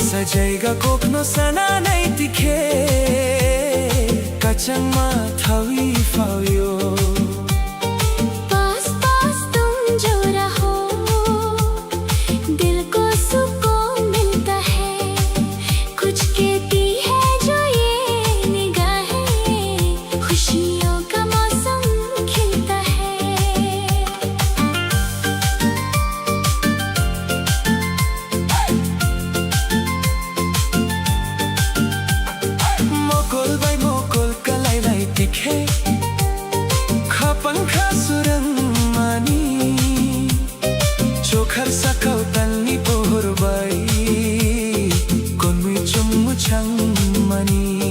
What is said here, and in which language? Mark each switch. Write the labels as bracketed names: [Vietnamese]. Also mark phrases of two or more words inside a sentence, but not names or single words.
[Kok Borok] Sajaiga kokno sana naitikhe Kachangma thawi fauyo [Hindi] पास पास तुम जो रहो दिल को सुकून मिलता है कुछ कहती है जो ये निगाहें खुशियों का मौसम खिलता है [Kok Borok] Mokol bai mokol kalai lai tikhe Khapangkha surang mani Chokhar sakau tanni pohor bai Konmui chummu chang mani